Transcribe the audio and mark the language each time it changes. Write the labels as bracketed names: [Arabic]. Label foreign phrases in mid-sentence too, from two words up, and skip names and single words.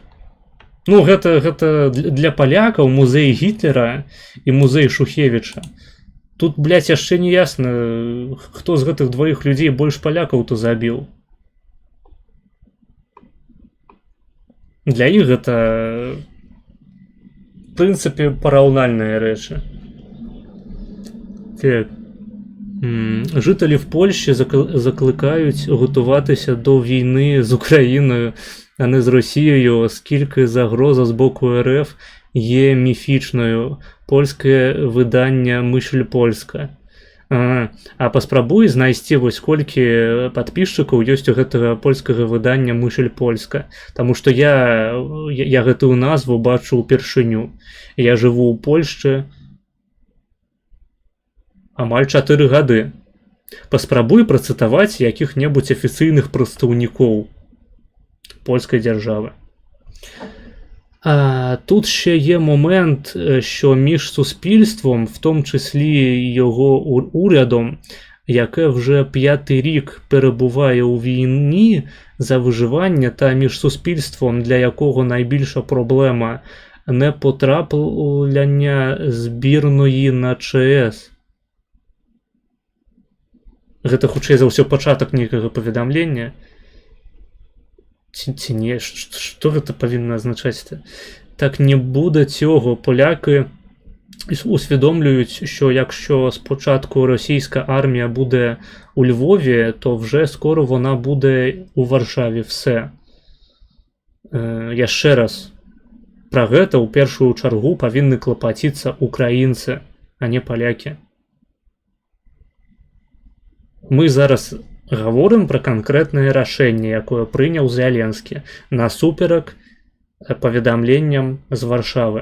[Belarusian] Ну, гэта для палякаў музей Гітлера і музей Шухевіча. Тут, блядь, яшчэ не ясна, хто з гэтых двоіх людзей больш палякаў-то забіў. Для іх гэта, в прынцыпе, параўнальныя рэчы. Так. [Ukrainian] Жителі в Польщі закликають готуватися до війни з Україною, а не з Росією, оскільки загроза з боку РФ є міфічною. Польське видання «Мишль польська». [Belarusian] А паспрабуй знайсці вось колькі падпісчыкаў ёсць у гэтага польскага выдання «Мышль польска». Таму што я гэтую назву бачу ўпершыню. Я жыву ў Польшчы амаль 4 гады. Паспрабуй працытаваць якіх-небудзь афіцыйных прадстаўнікоў польскай дзяржавы. [Ukrainian] А тут ще є момент, що між суспільством, в тому числі його урядом, яке вже 5-й рік перебуває у війні за виживання, та між суспільством, для якого найбільша проблема не потрапляння збірної на ЧС. [Belarusian] Гэта хутчэй за ўсё пачатак нейкага паведамлення. Ці не, што гэта павінна азначаць? [Ukrainian] Так не буде цього. Поляки усвідомлюють, що якщо спочатку російська армія буде у Львові, то вже скоро вона буде у Варшаві. Все. [Belarusian] Яшчэ раз. Пра гэта ў першую чаргу павінны клапаціцца украінцы, а не палякі. Мы зараз гаворым пра канкрэтнае рашэнне, якое прыняў Зяленскі насуперак паведамленням з Варшавы.